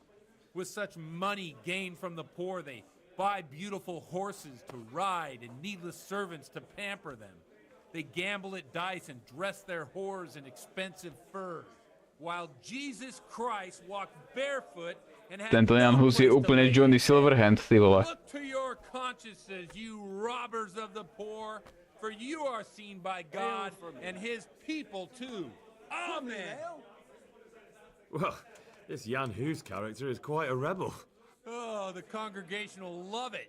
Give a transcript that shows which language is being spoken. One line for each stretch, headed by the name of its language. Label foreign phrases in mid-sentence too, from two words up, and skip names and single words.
English: With such money gained from the poor, they buy beautiful horses to ride and needless servants to pamper them. They gamble at dice and dress their whores in expensive furs, while Jesus Christ walked barefoot and had
Czech: Tento Jan
English: no
Czech: Hus je
English: place to
Czech: úplne
English: lay
Czech: Johnny
English: his head.
Czech: Silverhand, ty vole.
English: Look to your consciences, you robbers of the poor, for you are seen by God and his people too. Amen. Well, this Jan Hus character is quite a rebel. Oh, the congregation will love it.